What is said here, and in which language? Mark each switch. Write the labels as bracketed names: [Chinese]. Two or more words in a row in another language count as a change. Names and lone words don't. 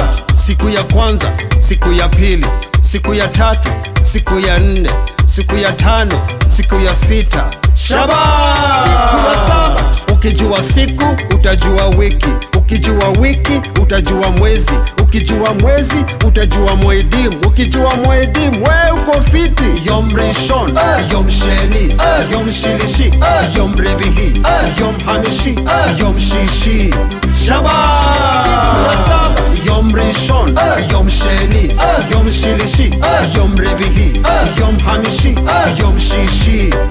[Swahili] Siku ya kwanza, siku ya pili, siku ya tatu, siku ya nne, siku ya tano, siku ya sita. Shabbat! Ukijua siku utajua wiki, ukijua wiki utajua mwezi, ukijua mwezi utajua mwedim, ukijua mwedim we uko fiti. [Hebrew] יום ראשון, יום שני, יום שלישי, יום רביעי, יום חמישי, יום שישי. Shabbat! יום ראשון, יום שני, יום שלישי, יום רביעי, יום חמישי, יום שישי.